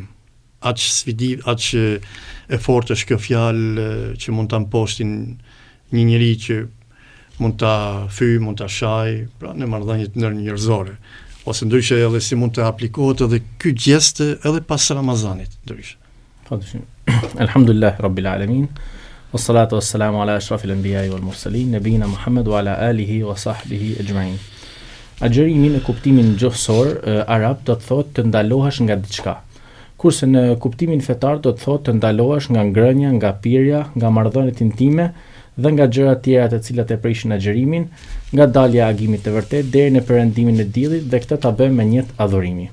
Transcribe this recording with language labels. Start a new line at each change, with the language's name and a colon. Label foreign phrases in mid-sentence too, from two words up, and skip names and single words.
Albanian: Aq e fortë është kjo fjalë që mund ta mposhtin një njeri që mund ta fyj, mund ta shaj, pra në marrëdhëniet ndërnjerëzore. Ose ndryshe edhe si mund të aplikohet edhe ky gjest edhe pas Ramazanit, ndryshe. Padyshim.
Arabic: الحمد لله رب العالمين والصلاة والسلام على أشرف الأنبياء والمرسلين نبينا محمد وعلى آله وصحبه أجمعين.
Albanian: Agjerimi në kuptimin gjuhësor arab do të thotë të ndalohesh nga diçka. Kurse në kuptimin fetar do të thotë të ndalohesh nga ngrënia, nga pirja, nga marrëdhëniet intime dhe nga gjëra të tjera të cilat e prishin agjerimin, nga dalja e agimit të vërtet deri në perëndimin e diellit, dhe këtë ta bëjmë me një adhurimi.